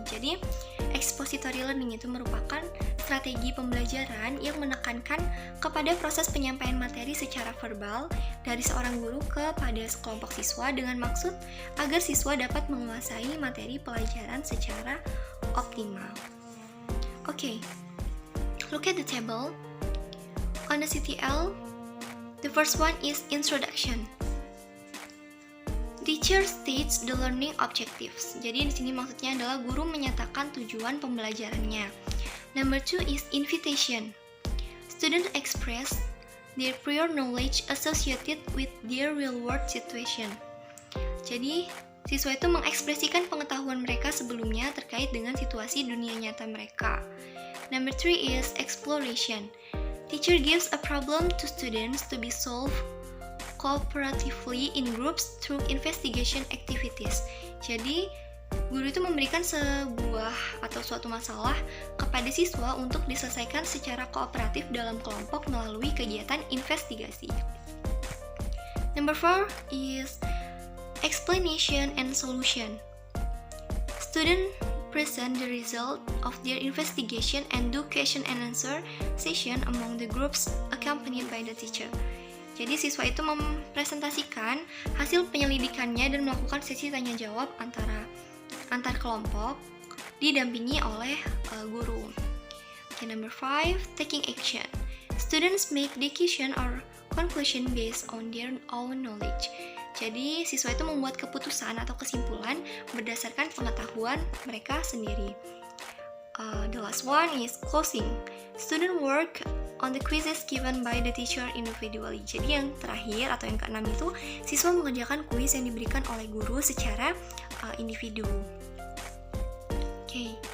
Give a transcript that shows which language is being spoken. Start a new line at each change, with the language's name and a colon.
Indonesian: Jadi, expository learning itu merupakan strategi pembelajaran yang menekankan kepada proses penyampaian materi secara verbal dari seorang guru kepada sekelompok siswa dengan maksud agar siswa dapat menguasai materi pelajaran secara optimal. Okay.
English: Look at the table. On the CTL, the first one is introduction. Teacher states the learning objectives.
Indonesian: Jadi di sini maksudnya adalah guru menyatakan tujuan pembelajarannya.
English: Number 2 is invitation. Students express their prior knowledge associated with their real-world situation.
Indonesian: Jadi siswa itu mengekspresikan pengetahuan mereka sebelumnya terkait dengan situasi dunia nyata mereka.
English: Number 3 is exploration. Teacher gives a problem to students to be solved cooperatively in groups through investigation activities.
Indonesian: Jadi, guru itu memberikan sebuah atau suatu masalah kepada siswa untuk diselesaikan secara kooperatif dalam kelompok melalui kegiatan investigasi.
English: Number 4 is explanation and solution. Student present the result of their investigation and do question and answer session among the groups accompanied by the teacher.
Indonesian: Jadi siswa itu mempresentasikan hasil penyelidikannya dan melakukan sesi tanya jawab antar kelompok didampingi oleh guru.
English: Okay, number 5, taking action. Students make decision or conclusion based on their own knowledge.
Indonesian: Jadi, siswa itu membuat keputusan atau kesimpulan berdasarkan pengetahuan mereka sendiri.
English: The last one is closing. Student work on the quizzes given by the teacher individually.
Indonesian: Jadi yang terakhir atau yang keenam itu, siswa mengerjakan kuis yang diberikan oleh guru secara individu. Okay.